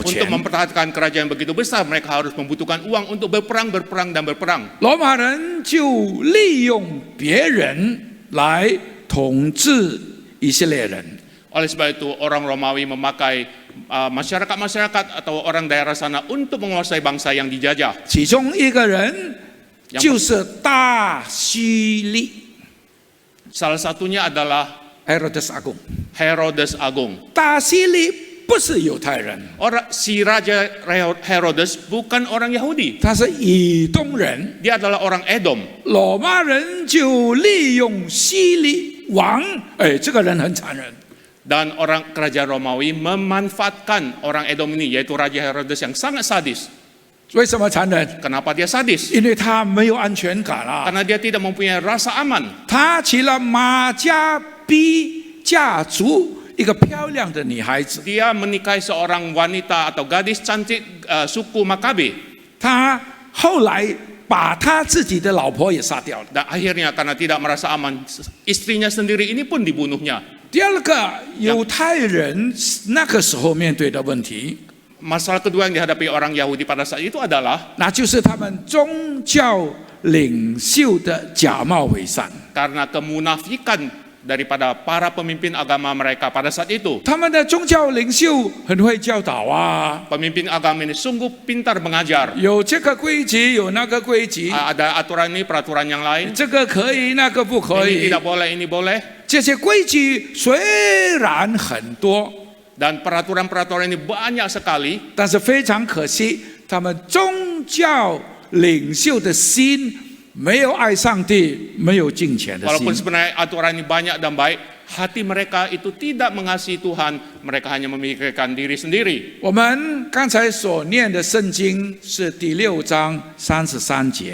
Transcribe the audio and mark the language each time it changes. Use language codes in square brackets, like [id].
[id] Untuk [zh] 钱。 [id] mempertahankan kerajaan begitu besar, mereka harus membutuhkan uang untuk berperang, dan berperang. [zh] 罗马人就利用别人来统治以色列人。 [id] Oleh sebab itu orang Romawi memakai masyarakat atau orang daerah sana untuk menguasai bangsa yang dijajah. [zh] 其中一个人就是大希律 [id] Salah satunya adalah Herodes Agung。 Herodes Agung. [zh] 大希律不是犹太人， [id] Si Raja Herodes bukan orang Yahudi, [zh] 他是以东人。 [id] dia adalah orang Edom. [zh] 罗马人就利用希律王，这个人很残忍。 [id] Dan orang kerajaan Romawi memanfaatkan orang Edom ini, yaitu Raja Herodes yang sangat sadis. [zh] 为什么残忍？ [id] Kenapa dia sadis? [zh] 因为他没有安全感啊！ [id] Karena dia tidak mempunyai rasa aman. [zh] 他娶了马加比家族一个漂亮的女孩子， [id] Dia menikahi seorang wanita atau gadis cantik suku Makabe. [zh] 他后来把他自己的老婆也杀掉了。 [id] Dan akhirnya karena tidak merasa aman, istrinya sendiri ini pun dibunuhnya. [zh] 第二个，犹太人那个时候面对的问题， [id] Masalah kedua yang dihadapi orang Yahudi pada saat itu adalah [zh] 那就是他们宗教领袖的假冒伪善。 [id] karena kemunafikan daripada para pemimpin agama mereka pada saat itu. [zh] 他们的宗教领袖很会教导啊， [id] Pemimpin agama ini sungguh pintar mengajar. [zh] 有这个规矩，有那个规矩， [id] Ada aturan ini, peraturan yang lain. [zh] 这个可以，那个不可 [id] Ini tidak boleh, ini boleh. [zh] 这些规矩虽然很多， [id] Dan peraturan-peraturan ini banyak sekali. [zh] 但是非常可惜，他们宗教领袖的心没有爱上帝，没有敬虔的 [id] Walaupun [zh] 心。 [id] sebenarnya aturan ini banyak dan baik, hati mereka itu tidak mengasihi Tuhan. Mereka hanya memikirkan diri sendiri. [zh] 我们刚才所念的圣经是第6章33节，